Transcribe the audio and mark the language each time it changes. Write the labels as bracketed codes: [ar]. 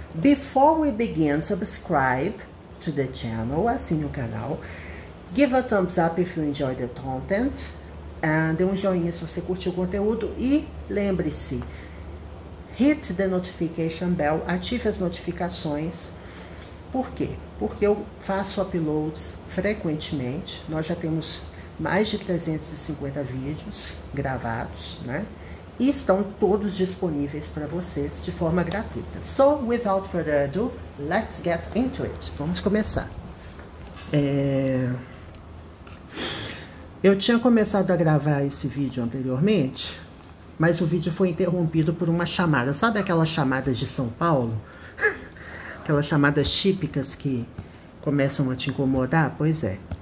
[en] Before we begin, subscribe to the channel, [pt] assine o canal, [en] give a thumbs up if you enjoy the content, [pt] dê um joinha se você curtiu o conteúdo e lembre-se, [en] hit the notification bell, [pt] ative as notificações. Por quê? Porque eu faço uploads frequentemente. Nós já temos mais de 350 vídeos gravados, né? E estão todos disponíveis para vocês de forma gratuita. [en] So, without further ado, let's get into it. [pt] Vamos começar. Eu tinha começado a gravar esse vídeo anteriormente, mas o vídeo foi interrompido por uma chamada. Sabe aquelas chamadas de São Paulo? Aquelas chamadas típicas que começam a te incomodar? Pois é.